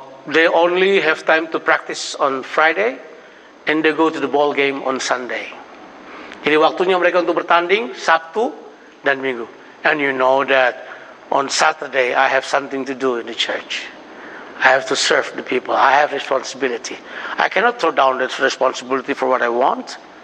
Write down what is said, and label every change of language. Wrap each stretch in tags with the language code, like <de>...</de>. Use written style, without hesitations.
<en>They only have time to practice on Friday and they go to the ball game on Sunday.</en> <id>Jadi waktunya mereka untuk bertanding Sabtu dan Minggu.</id> <en>And you know that on Saturday I have something to do in the church. I have to serve the people. I have responsibility. I cannot throw down that responsibility for what I want.</en>